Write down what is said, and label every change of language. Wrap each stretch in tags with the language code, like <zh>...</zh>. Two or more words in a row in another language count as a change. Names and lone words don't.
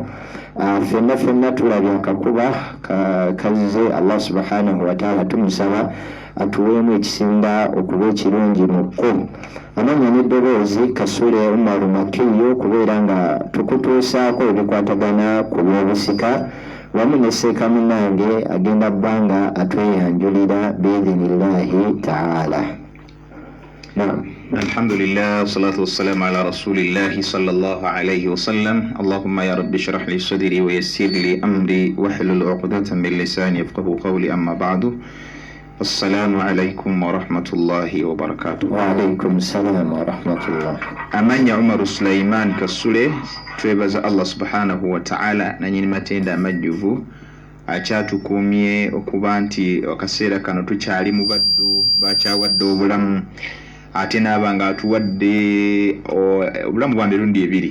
<lg>Ffenna tulabye akakuba kazze</lg> <ar>الله سبحانه وتعالى</ar> <lg>tumusaba atuweemu ekisinda okuba ekirungi mu kko. Amanya n'eddoboozi Kasule Umar Makiyo kubeera nga tukutuusaako ebikwatagana ku byobusika wamu ne Seeka munnange agenda bbanga atweyanjulira</lg> <ar>بإذن الله تعالى.</ar> <lg>Naam.</lg> <ar>الحمد لله، الصلاة والسلام على رسول الله صلى الله عليه وسلم. اللهم يا رب اشرح لي صدري ويسر لي أمري واحلل عقدة من لساني يفقهوا قولي، أما بعد. السلام عليكم ورحمة الله وبركاته. وعليكم السلام ورحمة الله.</ar> <lg>Amanya Umar Sulaiman Kasule, twebaza</lg> <ar>الله سبحانه وتعالى</ar> <lg>nanyini matenda amajjuvu akyatukuumye okuba nti akaseera kano tukyali mu baddu bakyawadde obulamu ate n'aba nga atuwadde obulamu bwa mirundi ebiri.</lg>